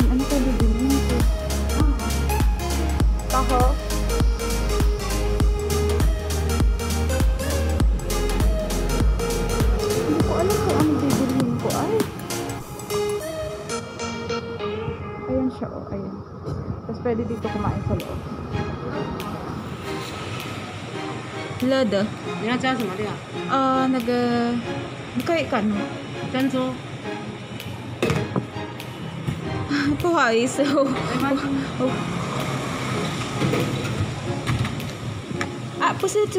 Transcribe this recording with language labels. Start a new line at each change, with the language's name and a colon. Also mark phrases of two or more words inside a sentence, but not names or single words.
Filipino: Ano ka bibili ko? Taho. Hindi ko alam kung ano bibilihin ko. Ay. Ayan siya, oh. Ayan. Tapos pwede dito kumain sa loob. Lada.
Chinese: 你要加什么料？可以干吗？珍珠。不好意思，不是这